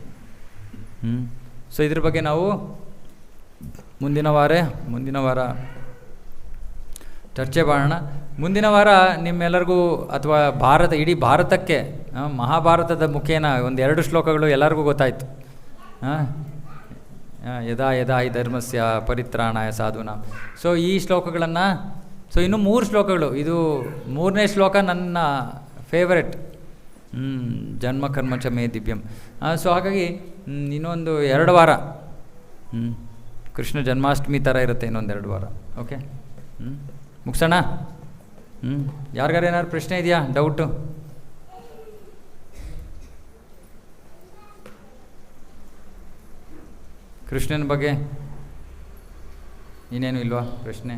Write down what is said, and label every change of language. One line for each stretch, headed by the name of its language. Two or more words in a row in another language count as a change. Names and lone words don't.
Kannada: ಸೊ ಇದ್ರ ಬಗ್ಗೆ ನಾವು ಮುಂದಿನ ವಾರ ಚರ್ಚೆ ಮಾಡೋಣ. ಮುಂದಿನ ವಾರ ನಿಮ್ಮೆಲ್ಲರಿಗೂ ಅಥವಾ ಇಡೀ ಭಾರತಕ್ಕೆ ಮಹಾಭಾರತದ ಮುಖೇನ 1-2 ಶ್ಲೋಕಗಳು ಎಲ್ಲರಿಗೂ ಗೊತ್ತಾಯಿತು.
Sanskrit: ಯದಾ ಯದಾ ಹಿ ಧರ್ಮಸ್ಯ ಪರಿತ್ರಾಣಾಯ ಸಾಧೂನಾಂ.
Kannada: ಸೊ ಈ ಶ್ಲೋಕಗಳನ್ನು, ಸೊ ಇನ್ನೂ 3 ಶ್ಲೋಕಗಳು. ಇದು 3ನೇ ಶ್ಲೋಕ ನನ್ನ ಫೇವರೆಟ್,
Sanskrit: ಜನ್ಮ ಕರ್ಮ ಚ ಮೇ ದಿವ್ಯಂ.
Kannada: ಸೊ ಹಾಗಾಗಿ ಇನ್ನೊಂದು 2 ವಾರ ಕೃಷ್ಣ ಜನ್ಮಾಷ್ಟಮಿ ಥರ ಇರುತ್ತೆ, ಇನ್ನೊಂದು 2 ವಾರ. ಓಕೆ, ಮುಗಿಸೋಣ. ಯಾರಿಗಾರು ಏನಾದ್ರು ಪ್ರಶ್ನೆ ಇದೆಯಾ, ಡೌಟು? ಕೃಷ್ಣನ ಬಗ್ಗೆ ಇನ್ನೇನು ಇಲ್ವಾ ಪ್ರಶ್ನೆ?